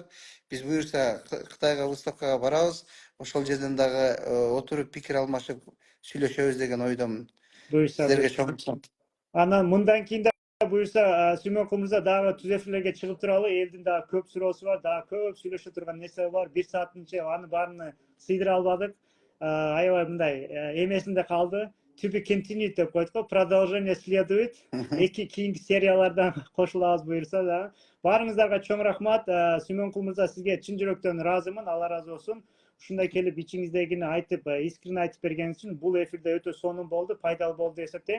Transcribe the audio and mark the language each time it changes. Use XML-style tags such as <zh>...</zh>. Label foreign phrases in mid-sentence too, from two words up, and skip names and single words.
<ky>Биз буюрса Кытайга выставкага барабыз. Ошол жерден дагы отуруп пикир алмашып сүйлөшөбүз деген ойдомун. Буюрса Сиздерге буюрса. чоң рахмат. Анан мындан кийин да буюрса Сүймөнкул мырза дагы түз эфирлерге чыгып туралы. Элдин дагы көп суроосу бар, дагы көп сүйлөшө турган нерсе бар. 1 сааттын ичинде аны баарына сыйдыра албадык. Аябай мындай эмесинде калды.</ky> <en>To be continued</en> <ky>деп коет го.</ky> <ru>Продолжение следует.</ru> <ky>Кийинки сериялардан кошулабыз буюрса да. Баарыңыздарга чоң рахмат. Сүймөнкул мырза сизге чын жүрөктөн ыраазымын. Алла ыраазы болсун. Ушундай келип ичиңиздегини айтып, искренне айтып бергениңиз үчүн бул эфирде өтө сонун болду, пайдалуу болду деп эсептейм.</ky>